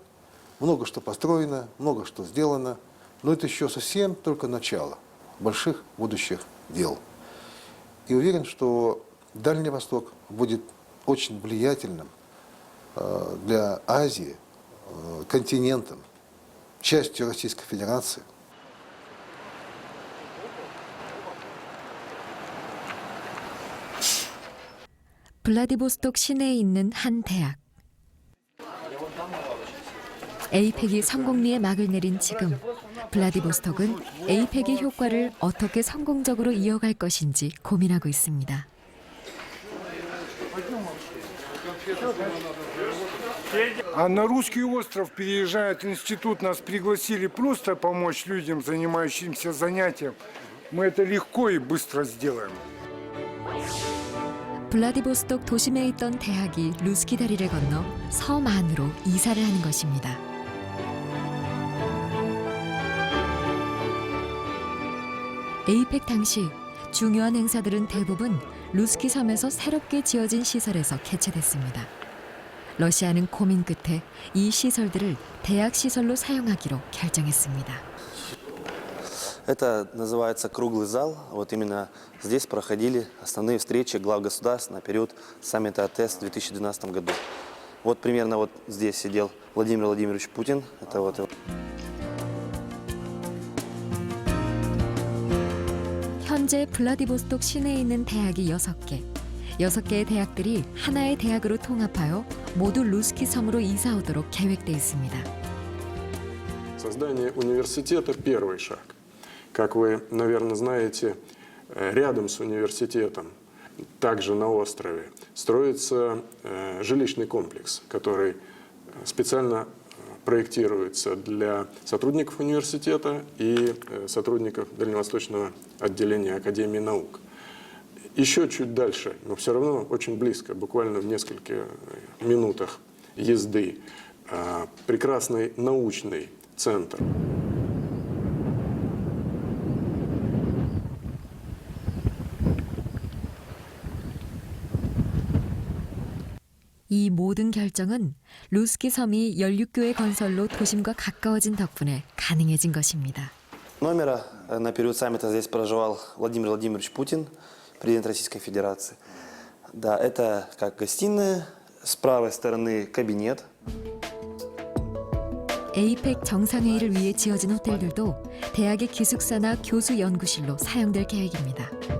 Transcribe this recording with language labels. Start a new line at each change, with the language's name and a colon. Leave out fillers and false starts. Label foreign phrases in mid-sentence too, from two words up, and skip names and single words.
Russian: Много что построено, много что сделано, но это еще совсем только начало больших будущих дел. И уверен, что Дальний Восток будет очень влиятельным для Азии континентом, частью Российской Федерации.
Korean: 블라디보스톡 시내에 있는 한 대학. 에이펙이 성공리에 막을 내린 지금 블라디보스톡은 에이펙의 효과를 어떻게 성공적으로 이어갈 것인지 고민하고 있습니다.
Russian: А на русский остров переезжает институт. Нас пригласили просто помочь людям, занимающимся занятием. Мы это легко и быстро сделаем.
Korean: 블라디보스톡 도심에 있던 대학이 루스키 다리를 건너 섬 안으로 이사를 하는 것입니다. 에이펙 당시 중요한 행사들은 대부분 루스키 섬에서 새롭게 지어진 시설에서 개최됐습니다. 러시아는 고민 끝에 이 시설들을 대학 시설로 사용하기로 결정했습니다.
Russian: Это называется круглый зал. Вот именно здесь проходили основные встречи глав государств на период саммита АТЭС в 2012 году. Вот примерно вот здесь сидел Владимир Владимирович Путин. Это вот его.
Korean: 현재 블라디보스톡 시내에 있는 대학이 6개. 6개의 대학들이 하나의 대학으로 통합하여 모두 루스키 섬으로 이사 오도록 계획돼 있습니다.
Russian: Создание университета – первый шаг. Как вы, наверное, знаете, рядом с университетом, также на острове, строится жилищный комплекс, который специально проектируется для сотрудников университета и сотрудников Дальневосточного отделения Академии наук. Еще чуть дальше, но все равно очень близко, буквально в нескольких минутах езды, прекрасный научный центр.
Korean: 이 모든 결정은 루스키 섬이 연륙교회 건설로 도심과 가까워진 덕분에 가능해진 것입니다.
Russian: Номера на период саммита здесь проживал Владимир Владимирович Путин, президент Российской Федерации. Да, это как гостиная, с правой стороны кабинет.
Korean: 에이펙 정상회의를 위해 지어진 호텔들도 대학의 기숙사나 교수 연구실로 사용될 계획입니다.